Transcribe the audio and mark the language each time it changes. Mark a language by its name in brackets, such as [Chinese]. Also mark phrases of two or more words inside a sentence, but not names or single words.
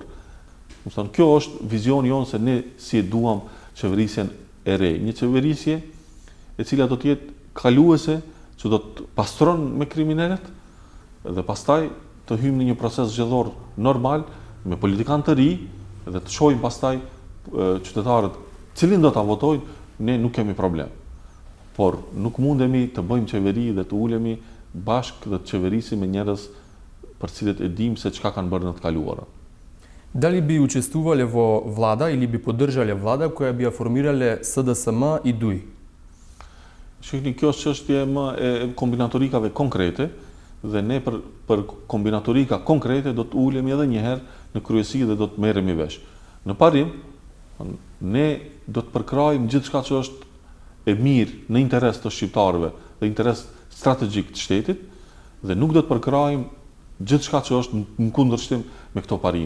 [Albanian] Do të thonë, kjo është vizioni jonë se ne si e duam qeverisjen e re, një qeverisje e cila do të jetë kaluese, që do të pastron me kriminalet dhe pastaj të hyjmë në një proces zgjedhor normal me politikanë të ri dhe të shohim pastaj qytetarët cilin do ta votojnë, ne nuk kemi problem. Por nuk mundemi të bëjmë qeveri dhe të ulemi bashkë dhe të qeverisim me njerëz për cilët e dim se çka kanë bërë në të kaluara. [Macedonian] Дали би учествувале во влада или би поддржале влада која би ја формирале СДСМ и ДУИ? [Albanian] Shikni, kjo është çështje më e kombinatorikave konkrete dhe ne për kombinatorika konkrete do të ulemi edhe një herë në kryesi dhe do të merremi vesh. Në parim, ne do të përkrajmë gjithçka që është e mirë në interes të shqiptarëve dhe interes strategjik të shtetit dhe nuk do të përkrajmë gjithçka që është në kundërshtim me këto parime.